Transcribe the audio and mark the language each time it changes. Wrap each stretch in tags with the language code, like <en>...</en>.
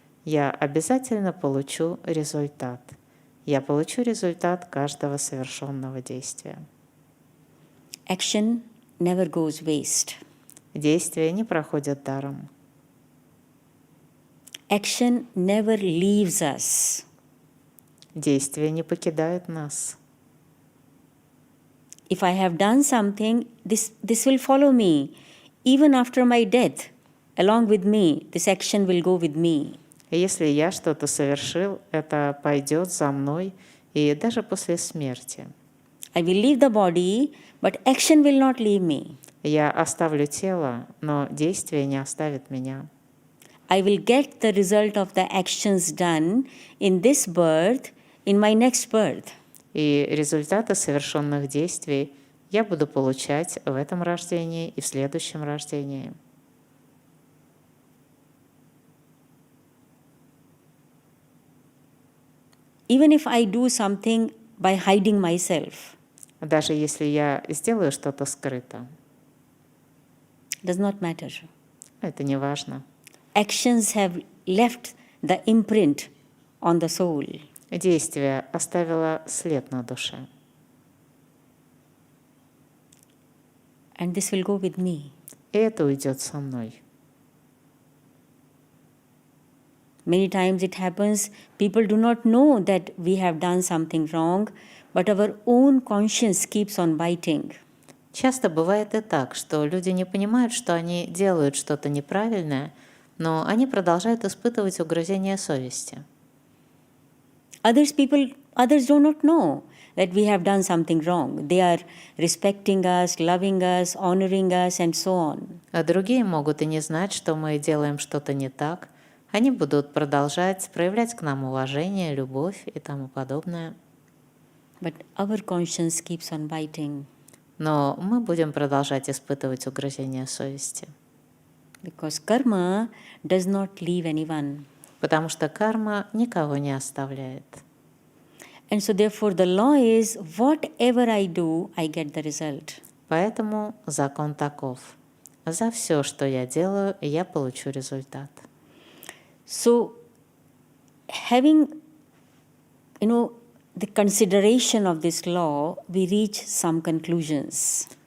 <ru>я обязательно получу результат. Я получу результат каждого совершенного действия.</ru> <en>Action never goes waste.</en> <ru>Действия не проходят даром.</ru> <en>Action never leaves us.</en> <ru>Действия не покидают нас.</ru> <en>If I have done something, this will follow me. Even after my death, along with me, this action will go with me.</en> <ru>И если я что-то совершил, это пойдет за мной и даже после смерти.</ru> <en>I will leave the body, but action will not leave me.</en> <ru>Я оставлю тело, но действие не оставит меня.</ru> <en>I will get the result of the actions done in this birth, in my next birth.</en> <ru>И результаты совершенных действий я буду получать в этом рождении и в следующем рождении.</ru> <en>Even if I do something by hiding myself,</en> <ru>Даже если я сделаю что-то скрыто,</ru> <en>does not matter.</en> <ru>это не важно.</ru> <en>Actions have left the imprint on the soul.</en> <ru>Действие оставило след на душе.</ru> <en>And this will go with me.</en> <ru>И это уйдет со мной.</ru> <en>Many times it happens, people do not know that we have done something wrong, but our own conscience keeps on biting.</en> <ru>Часто бывает и так, что люди не понимают, что они делают что-то неправильное, но они продолжают испытывать угрызение совести.</ru> <en>Others do not know that we have done something wrong. They are respecting us, loving us, honoring us, and so on.</en> <ru>А другие могут и не знать, что мы делаем что-то не так. Они будут продолжать проявлять к нам уважение, любовь и тому подобное.</ru> <en>But our conscience keeps on biting</en> <ru>Но мы будем продолжать испытывать угрызение совести.</ru> <en>because karma does not leave anyone.</en> <ru>Потому что карма никого не оставляет.</ru> <en>And so therefore the law is whatever I do, I get the result.</en> <ru>Поэтому закон таков. За все, что я делаю, я получу результат.</ru> <en>So having, the consideration of this law, we reach some conclusions.</en>